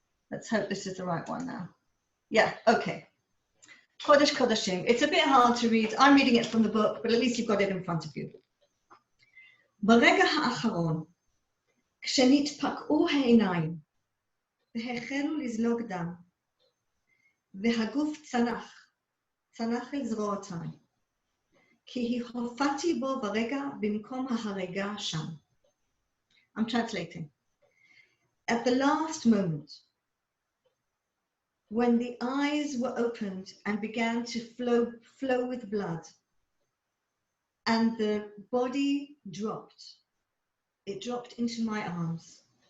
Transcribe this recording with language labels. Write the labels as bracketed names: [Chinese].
[English] Let's hope this is the right one now. Yeah, okay. Kodesh Kodashim. It's a bit hard to read. I'm reading it from the book, but at least you've got it in front of you. [Hebrew] ברגע האחרון, כשנתפקעו העיניים, והחלו לזלוג דם, והגוף צנח אל זרועותיי, כי הופעתי בו ברגע במקום ההרגה שם. [English] I'm translating. At the last moment, when the eyes were opened and began to flow with blood, and the body dropped, it dropped into my arms.